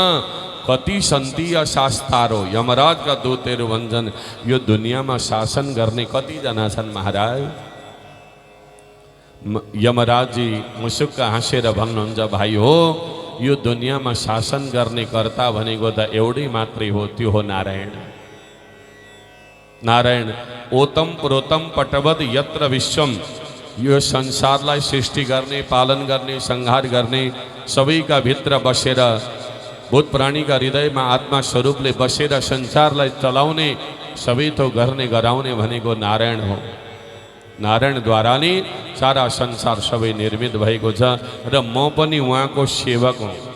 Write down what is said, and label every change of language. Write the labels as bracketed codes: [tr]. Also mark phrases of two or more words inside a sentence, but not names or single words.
[sa] कति सन्तीय शास्तारो, [ne] यमराजका दूतहरू भन्छन्, यो दुनियाँमा शासन गर्ने कतिजना छन् महाराज? यमराजजी मुसुक्क हाँसेर भन्नुहुन्छ, भाइ हो, यो दुनियाँमा शासन गर्ने कर्ता भनेको त एउटै मात्रै हो, त्यो हो नारायण। [sa] नारायण ओतम प्रोतम पटवद यत्र विश्वम, [ne] यो संसारलाई सृष्टि गर्ने, पालन गर्ने, संहार गर्ने, सबैका भित्र बसेर भूत प्राणीका हृदयमा आत्मा स्वरूपले बसेर संसारलाई चलाउने, सबै थोक गर्ने गराउने भनेको नारायण हो। नारायणद्वारा नै सारा संसार सबै निर्मित भएको छ र म पनि उहाँको सेवक हुँ।